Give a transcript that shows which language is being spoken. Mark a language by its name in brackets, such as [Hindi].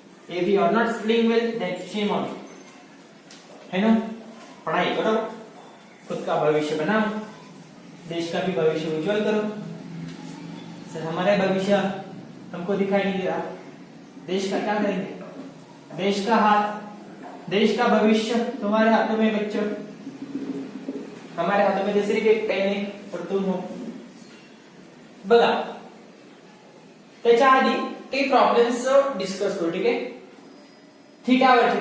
[English] If you are not studying well, then shame on you. [Hindi] है ना पढ़ाई करो खुद का भविष्य बनाओ देश का भी भविष्य उज्जवल करो. सर हमारा भविष्य हमको दिखाई नहीं दे रहा. देश का क्या करेंगे. देश का हाथ देश का भविष्य तुम्हारे हाथों में बच्चों. हमारे हाथों में सिर्फ एक पेन है और तुम हो. [Marathi] बघा त्याच्या आधी काही प्रॉब्लेम्स डिस्कस करू. ठीक आहे थीटावरचे.